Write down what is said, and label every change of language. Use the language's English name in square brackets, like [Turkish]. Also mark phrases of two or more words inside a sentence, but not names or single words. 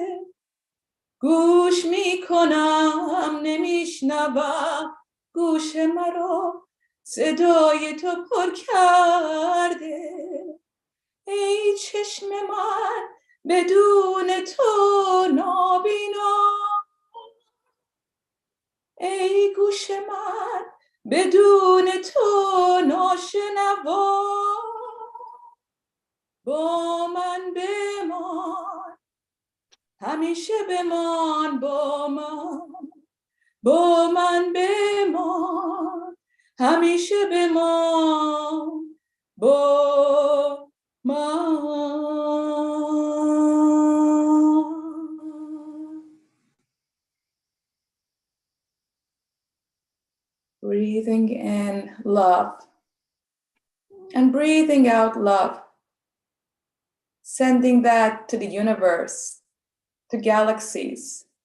[Persian] گوش می کنم نمی شنوم گوش مرا صدای تو پر کرده ای چشم من بدون تو نابینا ای گوش من بدون تو ناشنوا با من بمان همیشه بمان بمان، بمان بمان. همیشه بمان بمان. [English] Breathing in love and breathing out love, sending that to the universe, to galaxies.